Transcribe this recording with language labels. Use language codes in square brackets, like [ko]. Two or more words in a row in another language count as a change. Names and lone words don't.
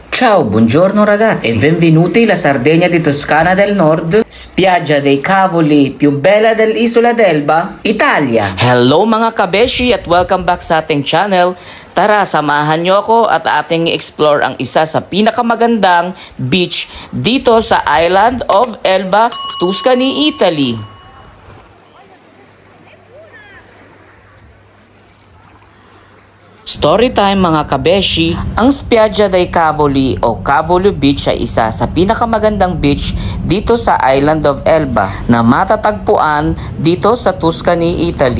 [it] Ciao, buongiorno ragazzi e benvenuti alla Sardegna di Toscana del Nord, spiaggia dei cavoli più bella dell'isola d'Elba, Italia. [tl] Hello mga kabeshi at [en] welcome back [tl] sa ating channel. Tara, samahan nyo ako at ating explore ang isa sa pinakamagandang beach dito sa Island of Elba, Tuscany, Italy. [en] Story time [tl] mga kabeshi, ang Spiaggia dei Cavoli o Cavoli Beach ay isa sa pinakamagandang beach dito sa Island of Elba na matatagpuan dito sa Tuscany, Italy.